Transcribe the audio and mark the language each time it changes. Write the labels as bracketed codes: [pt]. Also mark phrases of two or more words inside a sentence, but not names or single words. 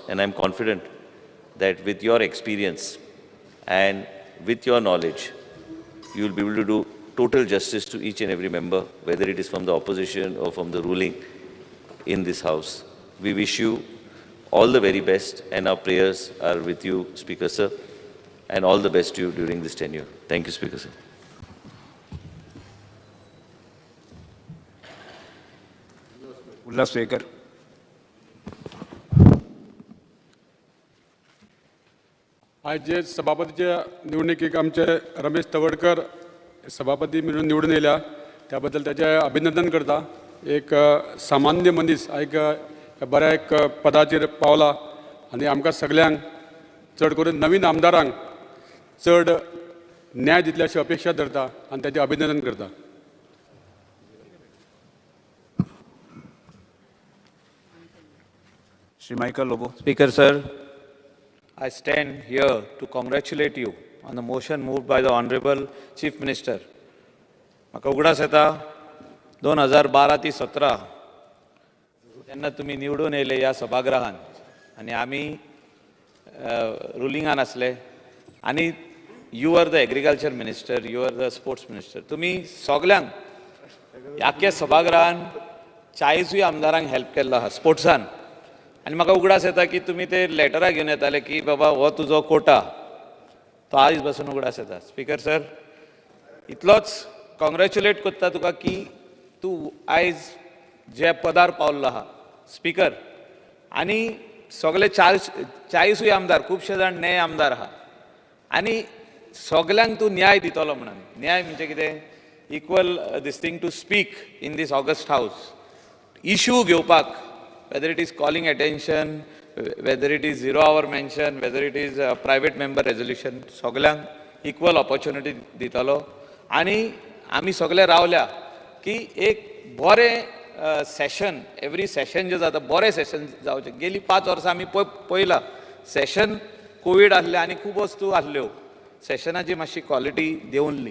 [en] And I'm confident that with your experience and with your knowledge, you will be able to do total justice to each and every member, whether it is from the opposition or from the ruling in this House. We wish you all the very best, and our prayers are with you, Speaker Sir, and all the best to you during this tenure. Thank you, Speaker Sir. [kok] उल्हासवेकर. आज जे सभापतीच्या निवडणुकीक आमचे रमेश तवडकर सभापती म्हणून निवडून येयल्या त्याबद्दल त्याचे अभिनंदन करता. एक सामान्य मनीस एक बऱ्या एक पदाचेर पावला आनी आमकां सगळ्यांक चड करून नवीन आमदारांक चड न्याय दितले अशी अपेक्षा धरता आनी त्याचे अभिनंदन करता. श्री मायकल लोबो. [en] Speaker sir, I stand here to congratulate you on the motion moved by the Honorable Chief Minister. [kok] म्हाका उगडास येता 2012 ते 17 जेन्ना तुमी निवडून येयले ह्या सभागृहान आनी आमी रुलिंगान आसले आनी [en] you are the Agriculture Minister, you are the Sports Minister. [kok] तुमी सगल्यांक आख्या सभागृहान 40 आमदारांक हेल्प केल्लो आहा स्पोर्ट्सान. आनी म्हाका उगडास येता की तुमी ते लेटरां घेवन येताले की बाबा हो तुजो कोटा, तो आयज बसून उगडास येता. स्पीकर सर, इतलोच कॉंग्रॅच्युलेट करता तुका की तूं आयज जे पदार पावल्लो आहा स्पीकर, आनी सगळे 40 आमदार, खुबशे जाण नये आमदार आहा आनी सगल्यांक तूं न्याय दितलो म्हणून. न्याय म्हणजे कितें? [en] equal this thing to speak in this august House, इश्यू घेवपाक, whether it is calling attention, whether it is 0 hour mention, whether it is a private member resolution, [kok] सगल्यांक [en] equal opportunity [kok] दितलो. आनी आमी सगळे रावल्या की एक बरें सेशन, [en] every session [kok] जे जाता बरें सेशन जावचें. गेली 5 वर्सां आमी पळयलां सेशन कोवीड आसले आनी खूब वस्तू आसल्यो, सेशनाची मातशी क्वॉलिटी देंवल्ली.